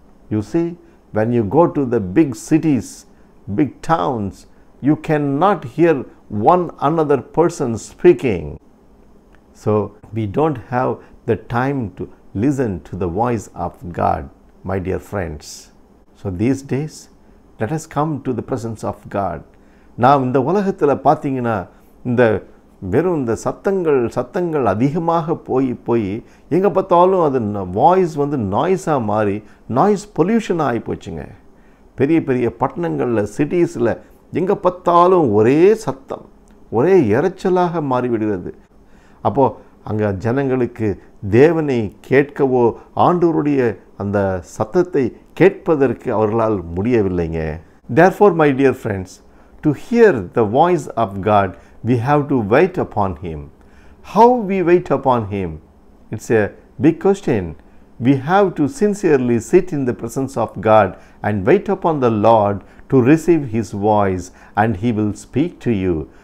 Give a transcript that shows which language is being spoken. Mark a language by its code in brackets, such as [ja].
[en] You see, when you go to the big cities, big towns, you cannot hear one another person speaking. So we don't have the time to listen to the voice of God, my dear friends. So these days, let us come to the presence of God. [ta] நாம் இந்த உலகத்தில் பார்த்தீங்கன்னா இந்த வெறும் இந்த சத்தங்கள் அதிகமாக போய் எங்கே பார்த்தாலும் அது வாய்ஸ் வந்து நாய்ஸாக மாறி நாய்ஸ் பொல்யூஷனாக ஆகி போச்சுங்க. பெரிய பெரிய பட்டணங்களில் சிட்டிஸில் எங்கே பார்த்தாலும் ஒரே சத்தம், ஒரே இரைச்சலாக மாறிவிடுகிறது. அப்போது அங்கே ஜனங்களுக்கு தேவனை கேட்கவோ ஆண்டவருடைய அந்த சத்தத்தை கேட்பதற்கு அவர்களால் முடியவில்லைங்க. [en] Therefore, my dear friends, to hear the voice of God, we have to wait upon Him. How we wait upon Him? It's a big question. We have to sincerely sit in the presence of God and wait upon the Lord to receive His voice, and He will speak to you.